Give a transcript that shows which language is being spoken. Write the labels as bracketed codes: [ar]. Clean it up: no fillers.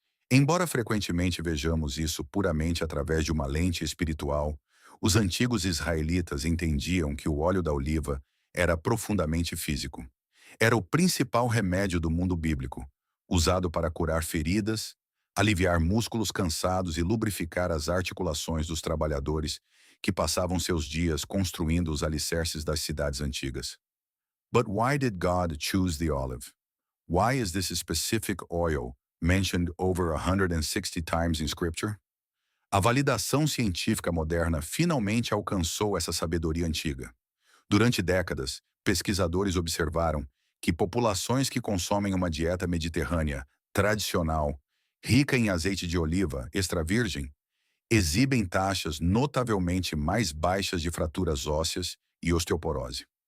[pt] Embora frequentemente vejamos isso puramente através de uma lente espiritual, os antigos israelitas entendiam que o óleo da oliva era profundamente físico. Era o principal remédio do mundo bíblico, usado para curar feridas, aliviar músculos cansados e lubrificar as articulações dos trabalhadores que passavam seus dias construindo os alicerces das cidades antigas. [en] But why did God choose the olive? Why is this specific oil mentioned over 160 times in Scripture? [pt] A validação científica moderna finalmente alcançou essa sabedoria antiga. Durante décadas, pesquisadores observaram que populações que consomem uma dieta mediterrânea tradicional, rica em azeite de oliva extra virgem, exibem taxas notavelmente mais baixas de fraturas ósseas e osteoporose.